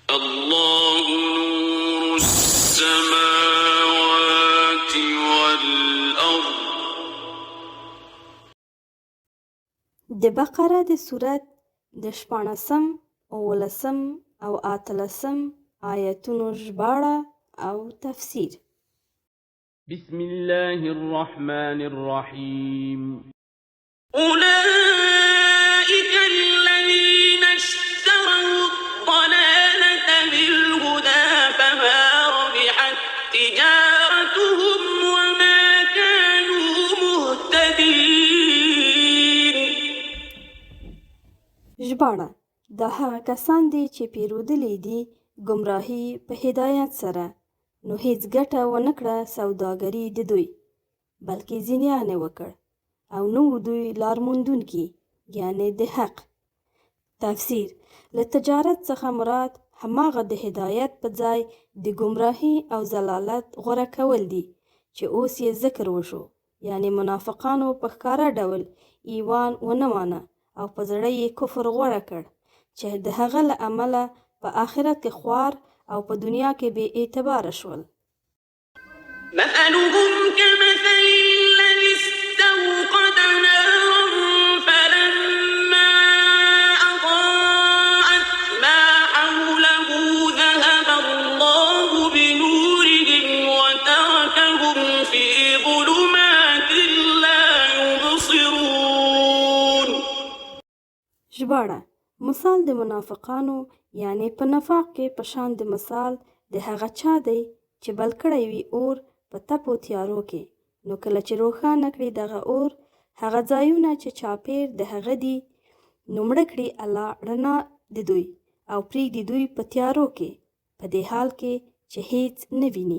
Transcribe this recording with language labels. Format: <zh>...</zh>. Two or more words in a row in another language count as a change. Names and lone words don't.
<ar>الله نور السماوات والأرض.</ar> <ps>د بقره د سورت د 14 15 او 18 آیتونو ژباړه او تفسیر.</ps> <ar>بسم الله الرحمن الرحیم. أولئك الذين اشتروا الضلالة بالهدى فما ربحت تجارتهم وما كانوا مهتدين.</ar> <ps>ژباړه: دا هغه کسان دي چې پیرودلي دي ګمراهي په هدایت سره، نو هیڅ ګټه ونه کړه سوداګري د دوی، بلکې زیان یې وکړ او نو دوی لار موندونکي، یعنې د حق. تفسیر: له تجارت څخه مراد هماغه د هدایت په ځای د ګمراهي او ضلالت غوره کول دي چې اوس یې ذکر وشو، یعنې منافقانو په ښکاره ډول ایمان ونه مانه او په زړه یې کفر غوره کړ چې د هغه له امله په آخرت کې خوار او په دنیا کې بې اعتباره شول.</ps> <ar>مثلهم كمثل الذي استوقد نارا فلما أضاءت ما حوله ذهب الله بنورهم وتركهم في ظلمات لا يبصرون.</ar> <ps>ژباړه: مثال د منافقانو یعنی په نفاق کې په شان د مثال د هغه چا دی چې بل کړی وي اور په تپو تیارو کې، نو کله چې روښانه کړي دغه اور هغه ځایونه چې چاپیر د هغه دي، نو مړه کړي الله رڼا د دوی او پرېږدي دوی په تیارو کې په دې حال کې چې هیڅ نه ویني.</ps>